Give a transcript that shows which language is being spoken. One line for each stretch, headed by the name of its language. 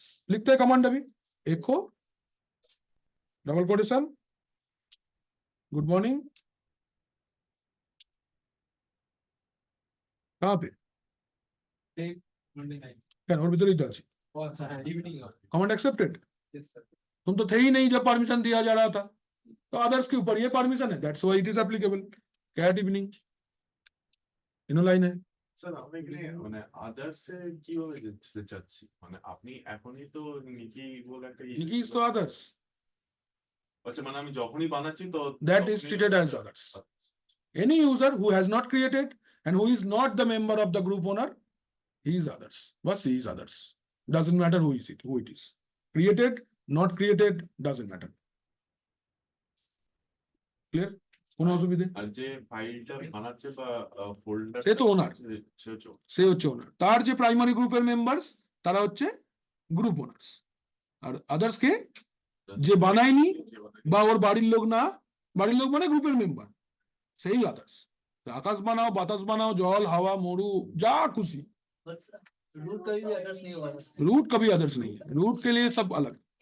Hindi: लिखते हैं कमांड अभी, एको डबल कोटेशन गुड मॉर्निंग, कहाँ पे मंडे नाइट
Bangla: কেন ওর ভিতরেই তো আছে ও আচ্ছা হ্যাঁ evening
English: command accepted, yes sir
Hindi: तुम तो थे ही नहीं जब परमिशन दिया जा रहा था, तो अदर्स के ऊपर ये परमिशन है,
English: That's why it is applicable.
Hindi: Cat evening Eno line है।
Bangla: স্যার আমি এখানে মানে আদার্সে কিভাবে যেতে চাচ্ছি, মানে আপনি এখনই তো নিকি বলে একটা
English: Nikki is to others,
Bangla: আচ্ছা মানে আমি যখনই বানাচ্ছি তো
English: that is
Bangla: তখনই-
English: treated as others. Any user who has not created and who is not the member of the group owner, he is others. Bas he is others. Doesn't matter who it is. Created, not created, doesn't matter. Clear?
Bangla: কোনো অসুবিধে? আর যে ফাইলটা বানাচ্ছে বা folder সে তো owner. সে হচ্ছে ওনার, তার যে প্রাইমারি গ্রুপের মেম্বার্স তারা হচ্ছে গ্রুপ ওনার্স, আর আদার্স কে যে বানায়নি বা ওর বাড়ির লোক না, বাড়ির লোক মানে গ্রুপের মেম্বার, সেই আদার্স। আকাশ বানাও, বাতাস বানাও, জল, হাওয়া, মরু, যা খুশি,
Hindi: बट रूट कभी भी अदर्स नहीं होगा ना सर। रूट कभी अदर्स नहीं है, रूट के लिए सब अलग।